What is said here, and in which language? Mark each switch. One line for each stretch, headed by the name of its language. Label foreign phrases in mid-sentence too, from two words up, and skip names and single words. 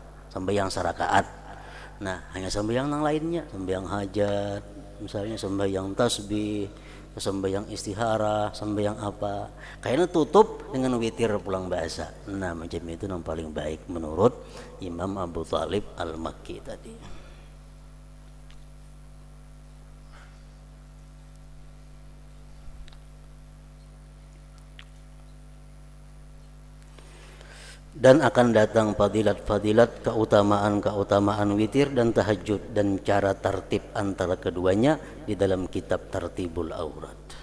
Malay: Sembahyang sarakaat. Nah hanya sembahyang yang lainnya, sembahyang hajat, misalnya sembahyang tasbih, sembahyang istihara, sembahyang apa, kayaknya tutup dengan witir pulang bahasa. Nah macam itu yang paling baik menurut Imam Abu Thalib Al-Makki tadi. Dan akan datang fadilat-fadilat, keutamaan-keutamaan witir dan tahajud dan cara tertib antara keduanya di dalam kitab Tartibul Aurat.